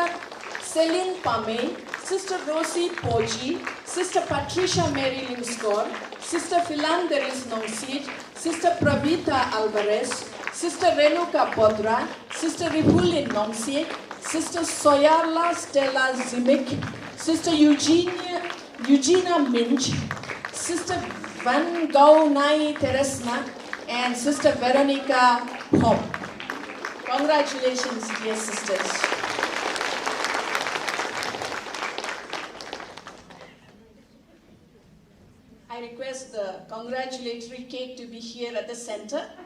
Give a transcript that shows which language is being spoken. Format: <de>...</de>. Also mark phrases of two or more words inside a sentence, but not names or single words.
<en>Celine Pame, Sister Rosie Poji, Sister Patricia Mary Linscore, Sister Philanderis Nongsit, Sister Pravita Alvarez, Sister Renuka Bodra, Sister Ripulin Nongsit, Sister Soyarla Stella Zimic, Sister Eugenia Minch, Sister Van Gaunai Teresna, and Sister Veronica Hom. Congratulations, dear sisters. I request the congratulatory cake to be here at the center.</en>